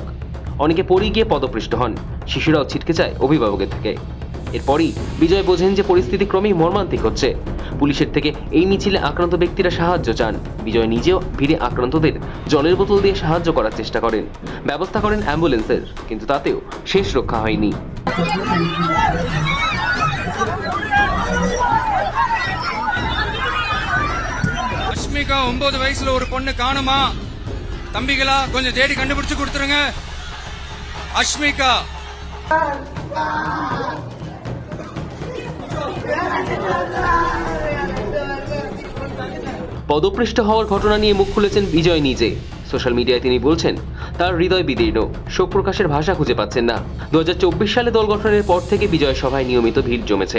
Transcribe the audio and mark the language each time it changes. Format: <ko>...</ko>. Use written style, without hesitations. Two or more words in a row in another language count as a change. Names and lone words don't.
<bn>অনেকে পড়ে গিয়ে পদপৃষ্ট হন। শিশুরাও ছিটকে যায় অভিভাবকের থেকে। এরপরই বিজয় বোঝেন যে পরিস্থিতি ক্রমেই মর্মান্তিক হচ্ছে। পুলিশের থেকে এই মিছিলে আক্রান্ত ব্যক্তিরা সাহায্য চান। বিজয় নিজেও ভিড়ে আক্রান্তদের জলের বোতল দিয়ে সাহায্য করার চেষ্টা করেন। ব্যবস্থা করেন অ্যাম্বুলেন্সের, কিন্তু তাতেও শেষ রক্ষা হয়নি।</bn> <ta>அஷ்மிகா 9 வயசுல ஒரு பொண்ணு காணுமா? தம்பிகளா கொஞ்சம் தேடி கண்டுபிடிச்சு கொடுத்துருங்க. அஷ்மிகா</ta> <bn>পদপৃষ্ট হওয়ার ঘটনা নিয়ে মুখ খুলেছেন বিজয় নিজে।</bn> <en>social media</en> <bn>তিনি বলছেন তার হৃদয় বিদীর্ণ, শোক প্রকাশের ভাষা খুঁজে পাচ্ছেন না। 2024 সালে দল গঠনের পর থেকে বিজয় সভায় নিয়মিত ভিড় জমেছে।</bn>